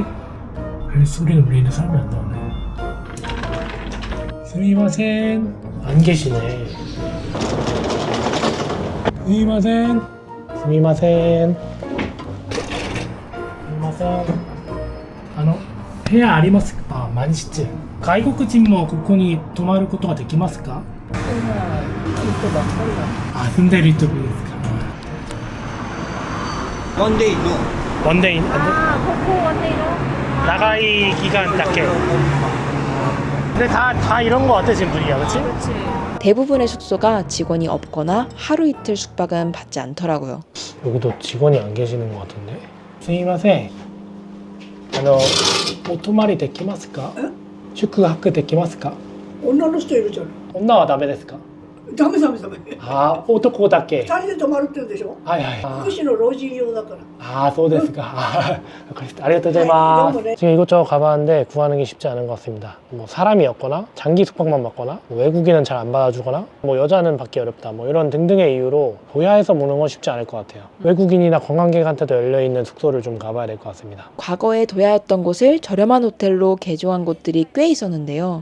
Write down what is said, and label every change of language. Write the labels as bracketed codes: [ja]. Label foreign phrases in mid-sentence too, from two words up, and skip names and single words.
[ko] 벨소리는 울리는데 사람이 안 나오네. 스미마센. 안 계시네. [ja] すみません。すみません. すみません. 部屋ありますか？あ、満室。外国人もここに泊まることができますか？あ、住んでる人もいいですか？ワンデイのワンデイ、長い期間だけ. [ko] 근데 다 이런 거 같아 지금 분위기가, 그렇지? 대부분의 숙소가 직원이 없거나 하루 이틀 숙박은 받지 않더라고요. 여기도 직원이 안 계시는 것 같은데. すいません。お泊まりできますか？宿泊できますか？女の人いるじゃん。女はダメですか？ダメダメダメ。あ、男だけ。二人で泊まるって言うんでしょ。はいはい。福祉の老人用だから。 [ja] 아, そうですか. ありがとうございます. [ko] 지금 이곳저곳 가봤는데 구하는 게 쉽지 않은 것 같습니다. 뭐 사람이 없거나 장기 숙박만 받거나 뭐 외국인은 잘 안 받아주거나 뭐 여자는 받기 어렵다 뭐 이런 등등의 이유로 도야에서 묵는 건 쉽지 않을 것 같아요. 외국인이나 관광객한테도 열려있는 숙소를 좀 가봐야 될 것 같습니다. 과거에 도야였던 곳을 저렴한 호텔로 개조한 곳들이 꽤 있었는데요.